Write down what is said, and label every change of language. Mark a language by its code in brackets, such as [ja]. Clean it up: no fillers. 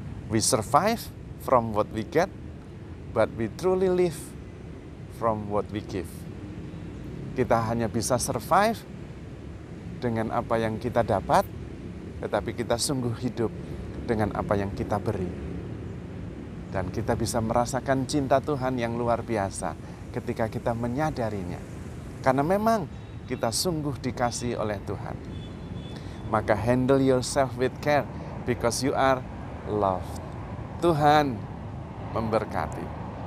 [en] We survive from what we get, but we truly live from what we give. [id] Kita hanya bisa survive dengan apa yang kita dapat, tetapi kita sungguh hidup dengan apa yang kita beri. Dan kita bisa merasakan cinta Tuhan yang luar biasa ketika kita menyadarinya. Karena memang kita sungguh dikasihi oleh Tuhan. [en] Maka handle yourself with care because you are loved. [id] Tuhan memberkati.